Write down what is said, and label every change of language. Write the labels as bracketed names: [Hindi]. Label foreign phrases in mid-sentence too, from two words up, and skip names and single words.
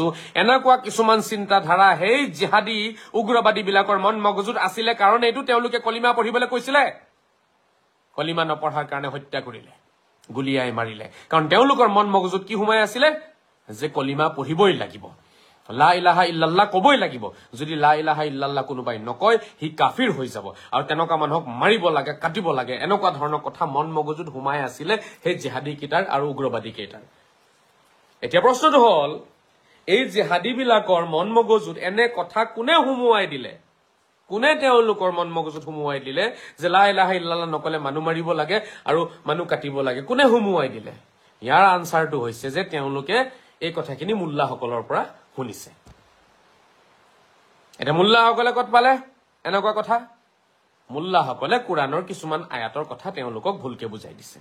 [Assamese] এনেকুৱা কিছুমান চিন্তাধাৰা সেই জিহাদী উগ্ৰবাদী বিলাকৰ মন মগজুত আছিলে। কাৰণ এইটো তেওঁলোকে কলিমা পঢ়িবলৈ কৈছিলে। কলিমা নপঢ়াৰ কাৰণে হত্যা কৰিলে, গুলিয়াই মাৰিলে। কাৰণ তেওঁলোকৰ মন মগজুত কি সোমাই আছিলে? যে কলিমা পঢ়িবই লাগিব, [Arabic] لا إله إلا الله [Assamese] কবই লাগিব। যদি [Arabic] لا إله إلا الله [Assamese] কোনোবাই নকয় সি কাফিৰ হৈ যাব, আৰু তেনেকুৱা মানুহক মাৰিব লাগে, কাটিব লাগে। এনেকুৱা ধৰণৰ কথা মন মগজুত সোমাই আছিলে সেই জেহাদী কেইটাৰ আৰু উগ্ৰবাদী কেইটাৰ। এতিয়া প্ৰশ্নটো হ'ল, এই জেহাদী বিলাকৰ মন মগজুত এনে কথা কোনে সুমুৱাই দিলে? কোনে তেওঁলোকৰ মন মগজুত সুমুৱাই দিলে যে [Arabic] لا إله إلا الله [Assamese] নকলে মানুহ মাৰিব লাগে আৰু মানুহ কাটিব লাগে? কোনে সুমুৱাই দিলে? ইয়াৰ আনচাৰটো হৈছে যে তেওঁলোকে এই কথাখিনি মোল্লাসকলৰ পৰা শুনিছে। এতিয়া মোল্লাসকলে ক'ত পালে এনেকুৱা কথা? মোল্লাসকলে কোৰাণৰ কিছুমান আয়াতৰ কথা তেওঁলোকক ভুলকে বুজাই দিছে।